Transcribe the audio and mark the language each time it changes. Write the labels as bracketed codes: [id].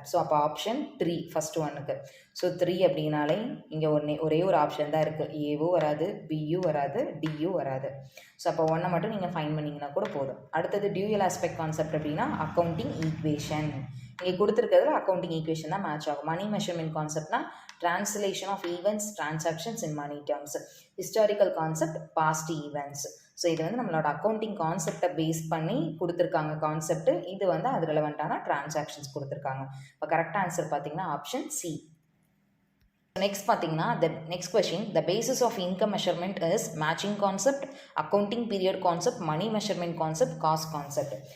[ta] So அப்போ option 3 first ஒன்னுக்கு. So 3 அப்படின்னாலே இங்கே ஒரே ஒரு ஆப்ஷன் தான் இருக்குது, ஏவும் வராது, பியும் வராது, டியும் வராது. ஸோ அப்போ ஒன்றை மட்டும் நீங்கள் ஃபைன் பண்ணிங்கன்னா கூட போதும். அடுத்தது டியூயல் ஆஸ்பெக்ட் கான்செப்ட் அப்படின்னா அக்கௌண்டிங் ஈக்குவேஷன். இங்கே கொடுத்துருக்கிறதுல அக்கௌண்டிங் ஈக்குவேஷன் தான் மேட்ச் ஆகும். [en] Money measurement கான்செப்ட்னா translation of events transactions in money terms. Historical concept past events. [ta] So இது வந்து நம்மளோட அக்கௌண்டிங் கான்செப்டை பேஸ் பண்ணி கொடுத்துருக்காங்க கான்செப்ட். இது வந்து அது ரிலவெண்ட்டான டிரான்சாக்ஷன்ஸ் கொடுத்துருக்காங்க. இப்போ கரெக்ட் ஆன்சர் பார்த்தீங்கன்னா ஆப்ஷன் சி. [en] next [ta] பார்த்தீங்கன்னா [en] Next question, the basis of income measurement is matching concept, accounting period concept, money measurement concept, cost concept.